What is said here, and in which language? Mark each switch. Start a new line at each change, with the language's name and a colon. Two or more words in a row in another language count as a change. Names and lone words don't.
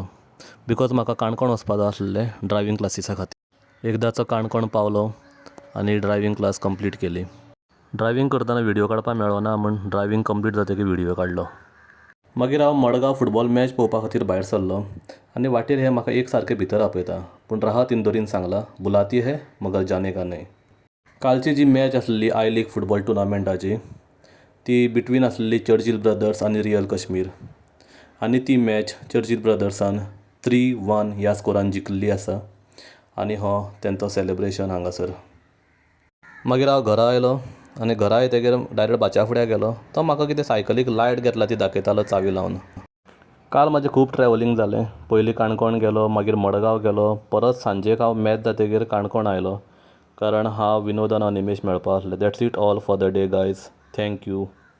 Konkani: बिकॉज म्हाका काणकोण वचपाक जाय आसलें
English: driving classes
Konkani: खातीर. एकदांचो काणकोण पावलो आनी
English: driving class complete
Konkani: केली. ड्रायविंग करतना व्हिडिओ काडपाक मेळ्ळो ना म्हूण
English: driving complete
Konkani: जातकीर व्हिडिओ काडलो. मागीर हांव मडगांव
English: football match
Konkani: पळोवपा खातीर भायर सरलो आनी वाटेर हें म्हाका एक सारकें भितर आपयता. पूण राहत इंदोरीन सांगलां
Hindi: बुलाती है मगर जाने का नहीं.
Konkani: कालची जी मॅच आसलेली आय लीग
English: football tournament
Konkani: ती बिटवीन आसलेली चर्चील ब्रदर्स आनी रियल कश्मीर. आनी ती मॅच चर्चील ब्रदर्सान 3-1 ह्या स्कोरान जिखिल्ली आसा. आनी हो तेंचो सेलेब्रेशन हांगासर. मागीर हांव घरा आयलो आनी घरा येतकीर डायरेक्ट बाच्या फुड्यान गेलो. तो म्हाका कितें सायकलीक लायट घेतला ती दाखयतालो चावी लावन. काल म्हाजें खूब ट्रॅव्हलिंग जालें. पयलीं काणकोण गेलो, मागीर मडगांव गेलो, परत सांजेक हांव मॅच जातकीर काणकोण आयलो कारण हांव विनोदान आनी निमेश मेळपा आसले.
English: that's it all for the day guys. thank you.